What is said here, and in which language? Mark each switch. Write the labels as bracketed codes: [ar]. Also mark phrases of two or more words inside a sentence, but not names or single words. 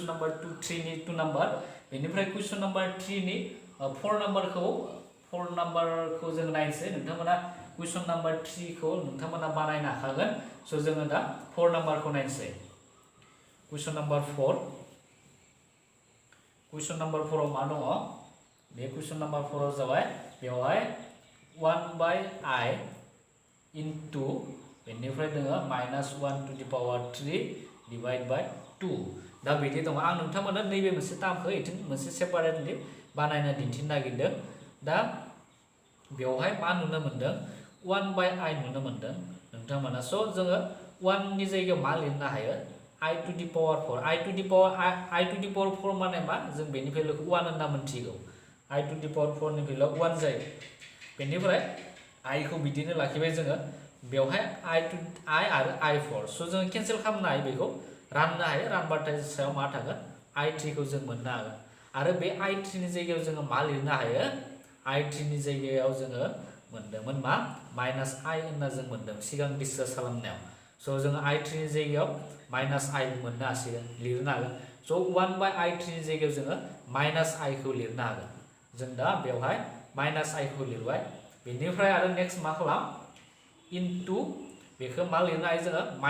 [brx] नाम्बार 3 नि 2 नाम्बार बेनिफ्राय [en] question number [brx] 3 नि 4 नाम्बारखौ जों नायनोसै नोंथांमोना [en] question number [brx] 3 खौ नोंथांमोना बानायनो हाखागोन स' जोङो दा 4 नाम्बारखौ नायनोसै [en] question number [brx] 4 आव मा दङ बे [en] question number [brx] 4 आव जाबाय बेवहाय 1/i into बेनिफ्राय दोङो -1 [en] to the power 3 divide by 2 [brx] दा बिदि दङ आं नोंथांमोननो नैबे मोनसे टार्मखौ इथिं मोनसे सेपारेटलि बानायना दिन्थिनो नागिरदों दा बेवहाय मा नुनो मोनदों 1/i नुनो मोनदों नोंथांमोना स' जोङो 1 नि जायगायाव मा लिरनो हायो [en] i to the power 4 i to the power 4 [brx] माने मा जों बेनि भेलुखौ 1 होनना मोनथिगौ [en] i to the power 4 [brx] नि भेलुआ 1 जायो बेनिफ्राय i खौ बिदिनो लाखिबाय जोङो बेवहाय i आरो i4 स' जों केन्सेल खालामनो हायो बेखौ राननो हायो रानबाथाय सायाव मा थागोन i3 खौ जों मोननो हागोन आरो बे i3 नि जायगायाव जोङो मा लिरनो हायो i3 नि जायगायाव जोङो मोनदोंमोन मा -i होनना जों मोनदों सिगां डिसकास खालामनायाव स' जोङो i3 नि जायगायाव -i मोननो हासिगोन लिरनो हागोन स' 1/i3 नि जायगायाव जोङो -i खौ लिरनो हागोन जों दा बेवहाय -i खौ लिरबाय बेनिफ्राय आरो नेक्स्ट मा खालाम इनटु बेखौ मा लिरनो हायो जोङो